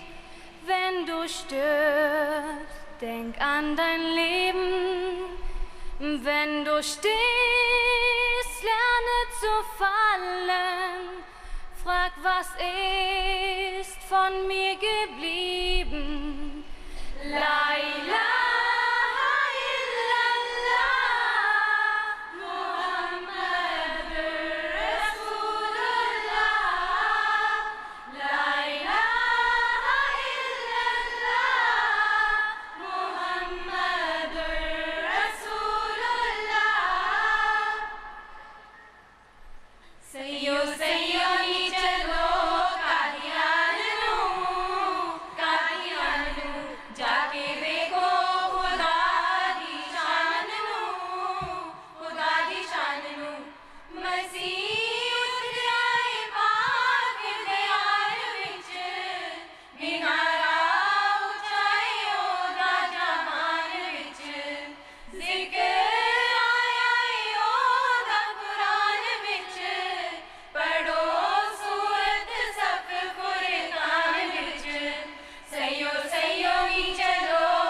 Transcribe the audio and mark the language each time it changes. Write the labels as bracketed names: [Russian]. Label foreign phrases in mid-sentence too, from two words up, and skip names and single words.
[German] Wenn du stirbst, denk an dein Leben. Wenn du stehst, lerne zu fallen. Frag, was ist von mir geblieben? [Arabic] لا إله إلا الله، محمد رسول الله. لا إله إلا الله، محمد رسول الله. [Punjabi] ਸਈਓ ਸਈਓ ਨੀ ਚੱਲੋ ਕਾਦੀਆਨ ਜਾਕੇ ਦੇਖੋ ਖ਼ੁਦਾ ਦੀ ਸ਼ਾਨ ਨੂੰ ਮਸੀਹ ਉੱਠ ਆਏ ਪਾਕ ਦਿਆਲ ਵਿੱਚ ਮਿਨਾਰਾ ਉਚਾਏ ਓਦਾ ਜਹਾਨ ਵਿੱਚ ਜ਼ਿਕਰ ਆਇਆ ਓਦਾ ਕੁਰਾਨ ਵਿੱਚ ਪੜ੍ਹੋ ਸੂਰਤ ਸਫ਼ ਕੁਰਾਨ ਵਿੱਚ ਸਈਓ ਸਈਓ ਨੀ ਚੱਲੋ